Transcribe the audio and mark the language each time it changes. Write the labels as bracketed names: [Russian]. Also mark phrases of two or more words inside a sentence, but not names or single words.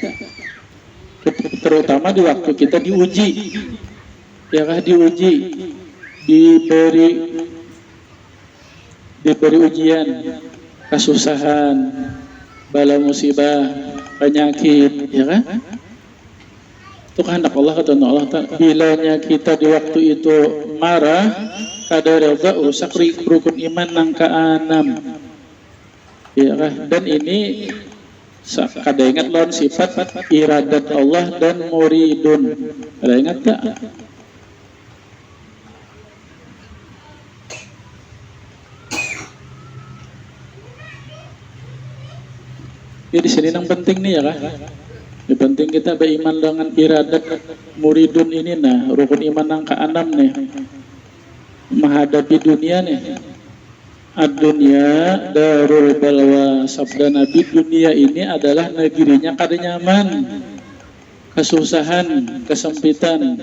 [Indonesian] Terutama di waktu kita diuji, ya kan, diuji, diberi ujian, kesusahan, bala musibah, penyakit, ya kan? Itu kehendak Allah, ketentuan Allah. [Banjar] Bilanya kita di waktu itu marah, kada redha, rusak rukun iman nang ke-6, ya kan? Dan ini kada ingat lawan sifat iradat Allah dan muridun. Kada ingat tak? Ya di sini yang penting nih, ya kan? [Indonesian] Yang penting kita beriman dengan iradat muridun ini, nah rukun iman yang ke-6 nih. Menghadapi dunia nih. [Arabic] الدنيا دار البلوى, [Indonesian] sabda Nabi, dunia ini adalah negerinya kada nyaman, kesusahan, kesempitan.